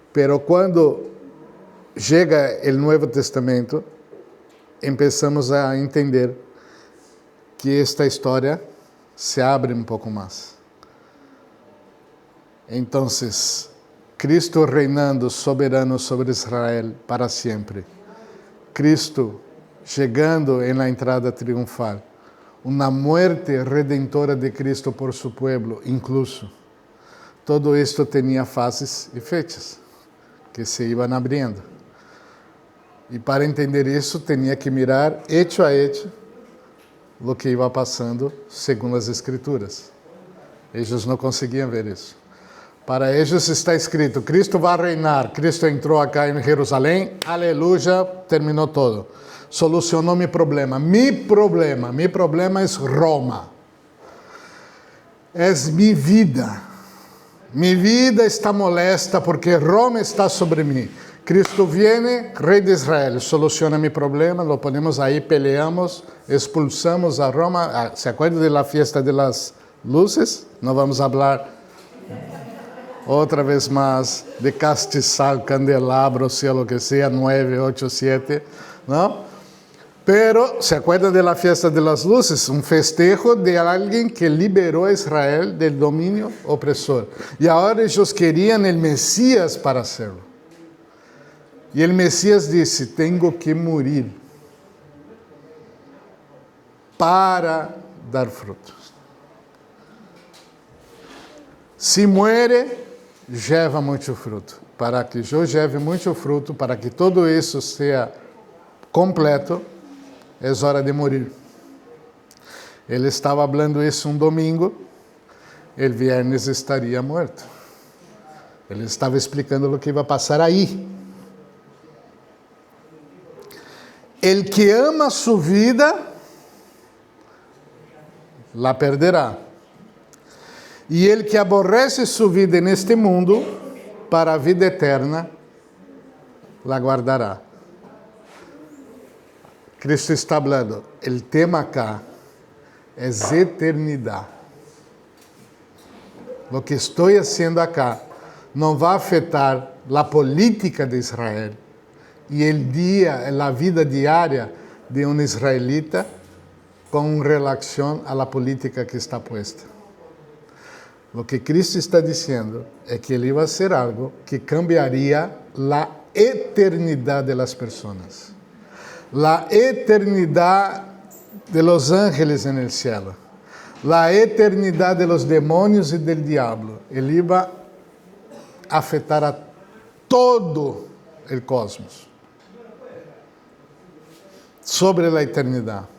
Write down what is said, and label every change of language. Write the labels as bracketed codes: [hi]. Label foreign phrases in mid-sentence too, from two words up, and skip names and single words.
[pt] Pero quando chega o Novo Testamento, começamos a entender que esta história se abre um pouco mais. Então, Cristo reinando soberano sobre Israel para sempre. Cristo chegando na entrada triunfal. [es] Uma muerte redentora de Cristo por su pueblo, incluso. [pt] Todo isto tinha fases e fechas que se iam abrindo. E para entender isso, tinha que [es] mirar hecho a hecho [pt] o que ia passando segundo as Escrituras. Eles não conseguiam ver isso. Para eles está escrito, Cristo vai reinar. Cristo entrou acá em Jerusalém, aleluia, terminou todo. Solucionou meu problema. Mi problema é Roma. É minha vida. Minha vida está molesta porque Roma está sobre mim. Cristo viene, rei de Israel, soluciona meu problema, [es] lo ponemos aí, peleamos, expulsamos a Roma. ¿Se acuerda da fiesta de las luces? [pt] Não vamos falar outra vez mais de castiçal, candelabro, [es] sea lo que sea, 9, 8, 7, ¿no? Pero, ¿se acuerdan de la fiesta de las luces? Un festejo de alguien que liberó a Israel del dominio opresor. Y ahora ellos querían el Mesías para hacerlo. Y el Mesías dice, tengo que morir para dar frutos. Se muere, lleva muito fruto. [pt] Para que eu lleve muito fruto, para que todo isso seja completo, é hora de morir. Ele estava falando isso um domingo, [es] el viernes [pt] estaria morto. Ele estava explicando o que ia passar aí. [es] El que ama sua vida, la perderá. [pt] E [es] el que aborrece [pt] sua vida neste mundo, para a vida eterna, [es] la guardará. [pt] Cristo está falando, o tema acá é eternidade. O que estou fazendo acá não vai afetar a política de Israel e o dia, a vida diária de um israelita com relação à política que está posta. O que Cristo está dizendo é que ele vai ser algo que cambiaria a eternidade das pessoas. [es] La eternidad de los ángeles en el cielo, la eternidad de los demonios y del diablo. Él iba a afetar a todo el cosmos, sobre la eternidad.